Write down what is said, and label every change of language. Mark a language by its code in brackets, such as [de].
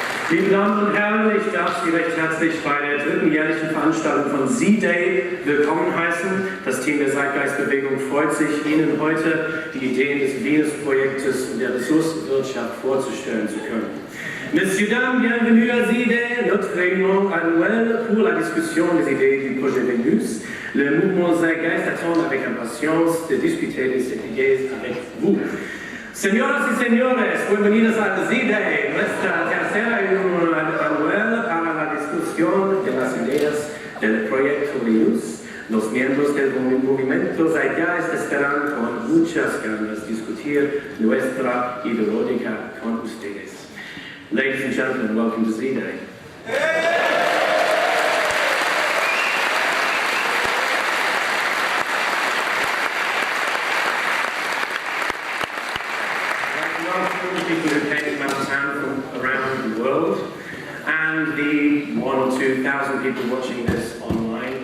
[de] Liebe Damen und Herren, ich darf Sie recht herzlich bei der dritten jährlichen Veranstaltung von Z-Day willkommen heißen. Das Team der Zeitgeistbewegung freut sich, Ihnen heute die Ideen des Venus-Projektes und der Ressourcenwirtschaft vorzustellen zu können. [fr] Messieurs, dames, bienvenue à Z-Day, notre réunion annuelle pour la discussion des idées du projet Venus. Le mouvement Zeitgeist attend avec impatience de discuter de ces idées avec vous. [es] Señoras y señores, bienvenidos a Z-Day, nuestra tercera reunión anual para la discusión de las ideas del proyecto Venus. Los miembros del movimiento Zeitgeist esperan con muchas ganas discutir nuestra ideológica con ustedes. [en] Ladies and gentlemen, welcome to Z-Day. People who came to Manhattan from around the world, and the 1,000 or 2,000 people watching this online.